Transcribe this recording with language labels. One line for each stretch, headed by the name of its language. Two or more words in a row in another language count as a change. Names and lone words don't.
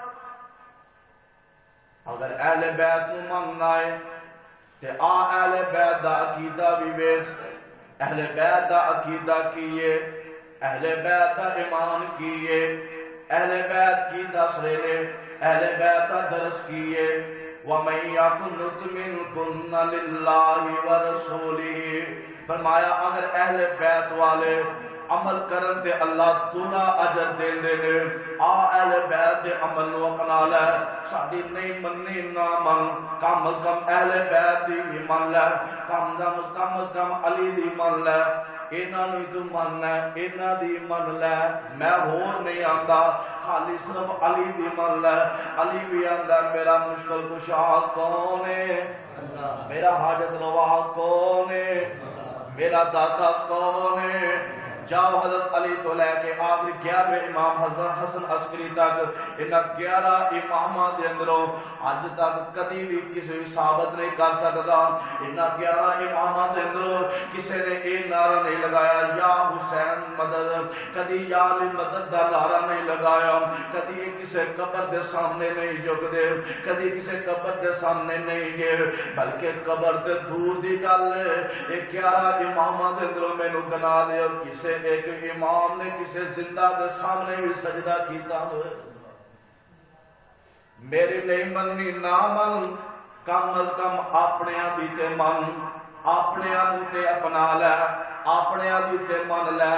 Punjabi: اگر اہل بیت نو مننا ہے تے آ اہل بیت دا عقیدہ بھی ویکھ. اہل بیت دا عقیدہ کیے, اہل بیت دا ایمان کیے, اہل بیت کی دس رہے, اہل بیت دا درس کیے.
Arabic: وَمَن يَقْنُتْ مِنْكُنَّ لِلَّهِ وَرَسُولِهِ,
Punjabi: فرمایا اگر اہل بیت والے عمل کرن تے اللہ دونا اجر دین دے نے. آ اہل بیت دے عمل نو اپنا لے, ساڈی نہیں مننی نہ من, کم از کم اہل بیت دی ہی من لے, کم از کم علی دی من لے. انہاں نو تو من ہے, انہاں دی من لے, میں ہور نہیں آندا, خالی صرف علی دی من لے. علی بھی آندا میرا مشکل کشا کون ہے, میرا حاجت روا کون ہے, میرا داتا کون ہے. جاؤ حضرت علی تو لے کے آخری 11 امام حضرت حسن عسکری تک, انہاں 11 اماماں دے اندروں اج تک کدی بھی کسی بھی ثابت نہیں کر سکتا. انہاں 11 اماماں دے اندروں کسی نے یہ نعرہ نہیں لگایا یا حسین مدد, کدی یا علی مدد دا نعرہ نہیں لگایا, کدی کسی قبر دے سامنے نہیں جھک دے, کدی کسی قبر دے سامنے نہیں گئے, بلکہ قبر دے دور دی گل ہے. یہ 11 اماماں دے اندروں مینوں گنا دے اور کسی ایک امام نے کسی زندہ دے سامنے بھی سجدہ کیتا ہوئے. میری نہیں مننی نہ من, کم از کم اپنے دی تے من, اپنے دی تے اپنا لے, اپنے دی تے من لے.